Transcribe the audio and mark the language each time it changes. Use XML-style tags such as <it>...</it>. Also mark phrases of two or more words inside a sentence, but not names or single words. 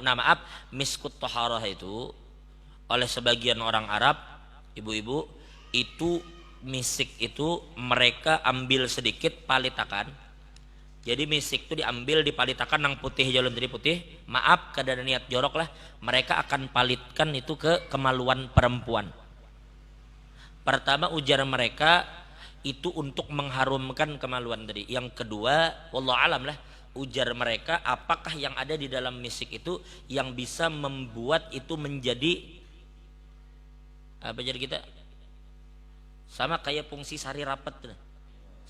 <id>Nah maaf,</id> <ar>مسك الطهارة</ar> <id>itu oleh sebagian orang Arab, ibu-ibu, itu misik itu mereka ambil sedikit palitakan.</id> <bjn>Jadi misik itu diambil dipalitakan nang putih jalan dari putih. Maaf kada ada niat jorok lah.</bjn> <id>Mereka akan palitkan itu ke kemaluan perempuan. Pertama ujar mereka itu untuk mengharumkan kemaluan tadi. Yang kedua,</id> <ar>والله أعلم</ar> <id>lah, ujar mereka apakah yang ada di dalam misik itu yang bisa membuat itu menjadi apa, jadi kita sama kayak fungsi sari rapet.</id>